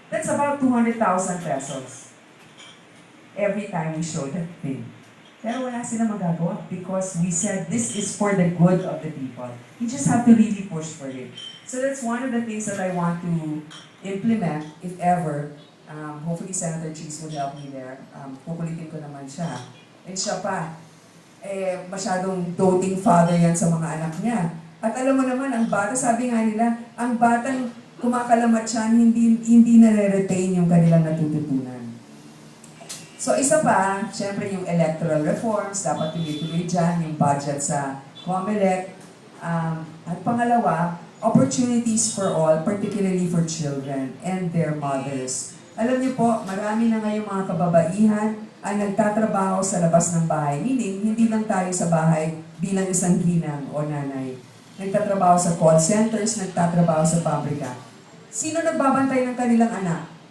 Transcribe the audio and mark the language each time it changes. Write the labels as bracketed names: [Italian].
[English] That's about 200,000 pesos. Every time we show that thing. [Filipino] Pero wala sila magagawa [English] because we said this is for the good of the people. You just have to really push for it. So that's one of the things that I want to implement, if ever. Hopefully Senator Cheese will help me there. [Filipino] Kukulitin ko naman siya. And siya pa, masyadong [English] doting father [Filipino] yan sa mga anak niya. At alam mo naman, ang bata, sabi nga nila, ang batang kumakalamat siya, hindi nare-retain yung kanilang natututunan. So isa pa, syempre yung electoral reforms, dapat tuloy-tuloy dyan, yung budget sa COMELEC. At pangalawa, [English] opportunities for all, particularly for children and their mothers. [Filipino] Alam niyo po, marami na ngayong mga kababaihan ang nagtatrabaho sa labas ng bahay. Meaning, hindi lang tayo sa bahay bilang isang ginang o nanay. Nagtatrabaho sa call centers, nagtatrabaho sa pabrika. Sino nagbabantay ng kanilang anak?